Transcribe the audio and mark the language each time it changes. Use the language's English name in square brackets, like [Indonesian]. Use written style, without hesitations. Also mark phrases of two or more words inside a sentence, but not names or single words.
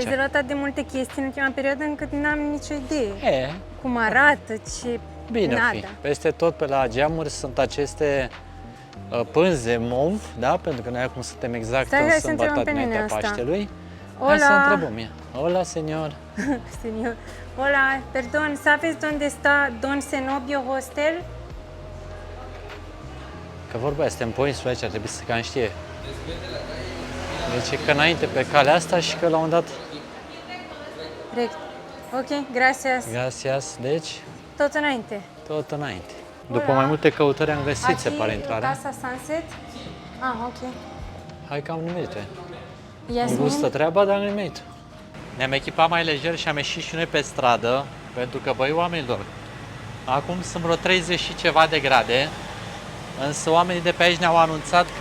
[Romanian] rezervat atât de multe chestii în ultima perioadă încât n-am nicio idee. E, Cum arată, ce... bine o fi. Nada. Peste tot pe la geamuri sunt aceste pânze mov, da? Pentru că noi acum suntem exact Stai, în hai să întrebăm sâmbătă pe nene dinaintea asta. Paștelui. Hai să Hola. întrebăm ea. [Spanish] Hola, señor. Señor. Hola, perdón, ¿sabes dónde está Don Zenobio Hostel? [Romanian] Că vorba aia, suntem pe o insulă aici, trebuie să cam știe. Deci e că înainte pe calea asta și că la un moment dat... Rect. [Spanish] Ok, gracias. Gracias. [Romanian] Deci, Tot înainte. tot înainte. După mai multe căutări am găsit, se pare, intrarea. Casa Sunset? Ah, ok. Hai că am nimerit-o. Îmi Yasmin? gustă treaba, dar am nimerit-o. Ne-am echipat mai lejer și am ieșit și noi pe stradă, pentru că, băi, oamenilor, acum sunt vreo 30 și ceva de grade, însă oamenii de pe aici ne-au anunțat că...